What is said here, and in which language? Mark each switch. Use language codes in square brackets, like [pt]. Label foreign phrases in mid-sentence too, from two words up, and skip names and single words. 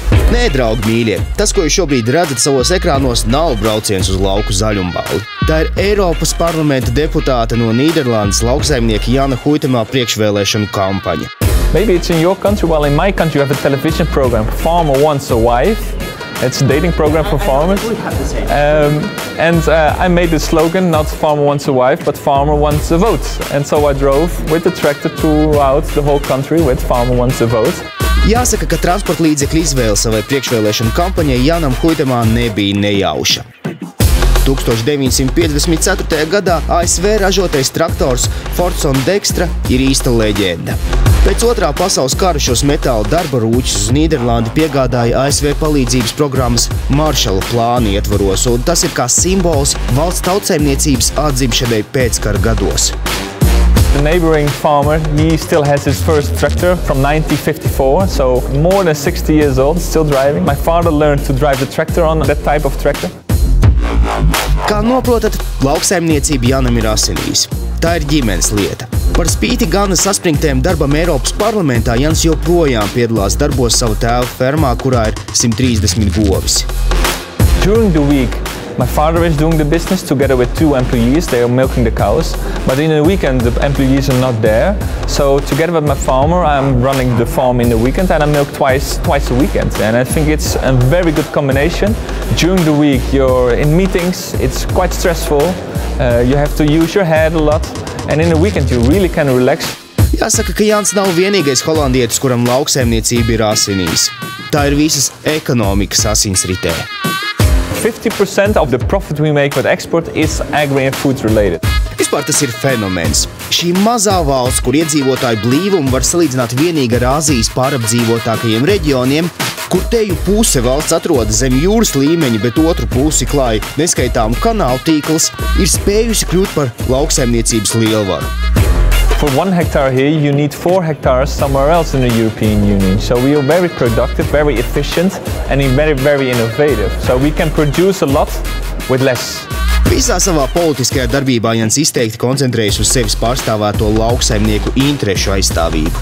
[lv] Nē, draugi mīļie, tas, ko jūs šobrīd redzat savos ekrānos, nav brauciens uz lauku zaļumballi. Tā ir Eiropas parlamenta deputāte no Nīderlandes lauksaimnieka Jana Huitemā priekšvēlēšanu kampaņa. [en] Maybe it's in your country, while in my country you have a television program, Farmer Wants a Wife. It's a dating program for farmers. I made the slogan, not Farmer Wants a Wife, but Farmer Wants a Vote. And so I drove with the tractor throughout the whole country with Farmer Wants a Vote. [lv] Jāsaka, ka transporta līdzekļu izvēle savai priekšvēlēšanu kampaņai Janam Huitemā nebija nejauša. 1954. gadā ASV ražotais traktors Fordson Dextra ir īsta leģenda. Pēc Otrā pasaules kara šos metāla darba rūķus uz Nīderlandi piegādāja ASV palīdzības programmas Maršala plāna ietvaros, un tas ir kā simbols valsts tautsaimniecības atzimšanai pēckara gados. [en] The neighboring farmer, he still has his first tractor from 1954, so more than 60 years old, still driving. My father learned to drive the tractor on that type of tractor. [lv] Kā noprotat, lauksaimniecība Janam ir asinīs. Tā ir ģimenes lieta. Par spīti gana saspringtiem darbam Eiropas parlamentā Jans joprojām piedalās darbos savu tēva fermā, kurā ir 130 govis. [en] During the week, my father is doing the business together with 2 employees. They are milking the cows. But in the weekend, the employees are not there. So together with my farmer, I'm running the farm in the weekend and I milk twice a weekend. And I think it's a very good combination. During the week, you're in meetings. It's quite stressful. You have to use your head a lot. And in the weekend, you really can relax. [lv] Jāsaka, ka Jans nav vienīgais holandietis, kuram lauksaimniecība ir asinīs. Tā ir visas ekonomikas asinsritē. [en] 50% of the profit we make with export is agri and food related. [lv] Vispār tas ir fenomens. Šī mazā valsts, kur iedzīvotāju blīvumu var salīdzināt vienīgi ar Āzijas pārapdzīvotākajiem reģioniem, kur teju puse valsts atrodas zem jūras līmeņa, bet otru pusi klāja neskaitāmu kanālu tīkls, ir spējusi kļūt par lauksaimniecības lielvaru. [en] For 1 hectare here, you need 4 hectares somewhere else in the European Union. So we are very productive, very efficient, and very, very innovative. So we can produce a lot with less. [lv] Visā savā politiskajā darbībā Jans izteikti koncentrējas uz sevis pārstāvēto lauksaimnieku interešu aizstāvību.